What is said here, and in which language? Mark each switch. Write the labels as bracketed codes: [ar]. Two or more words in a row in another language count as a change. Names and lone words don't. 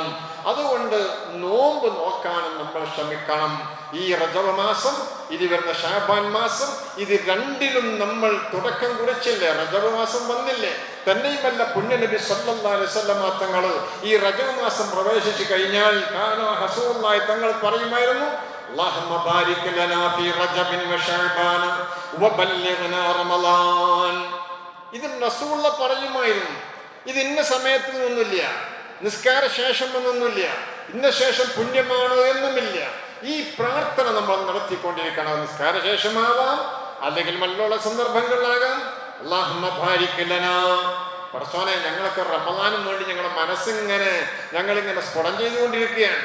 [ml] അതുകൊണ്ട് നോമ്പ് നോക്കാനും നമ്മൾ ശ്രമിക്കണം. ഈ റജബ് മാസം, ഇത് വരുന്ന ശഅബാൻ മാസം, ഇത് രണ്ടിലും നമ്മൾ തുടക്കം കുറിച്ചില്ലേ, റജബ് മാസം വന്നില്ലേ. തന്നെയുമല്ല, പുണ്യനബി [ar] صلى الله عليه وسلم [ml] തങ്ങൾ ഈ റജബ് മാസം പ്രവേശിച്ചു കഴിഞ്ഞാൽ റസൂലുള്ളാഹി തങ്ങൾ പറയുമായിരുന്നു, [ar] اللهم بارك لنا في رجب وشعبان وبلغنا رمضان. [ml] ഇത് റസൂലുള്ള പറയുമായിരുന്നു. ഇത് ഇന്ന സമയത്ത് ഒന്നുമില്ല, നിസ്കാര ശേഷം എന്നൊന്നുമില്ല, ഇന്ന ശേഷം പുണ്യമാണോ എന്നുമില്ല. ഈ പ്രാർത്ഥന നമ്മൾ നടത്തിക്കൊണ്ടിരിക്കണം. നിസ്കാര ശേഷമാവാം, അല്ലെങ്കിൽ മറ്റുള്ള സന്ദർഭങ്ങളിലാകാം. [ar] اللهم بارك لنا, [ml] പടച്ചോനെ ഞങ്ങളൊക്കെ റമളാനും വേണ്ടി ഞങ്ങളുടെ മനസ്സിങ്ങനെ ഞങ്ങളിങ്ങനെ സ്ഫുടം ചെയ്തുകൊണ്ടിരിക്കുകയാണ്.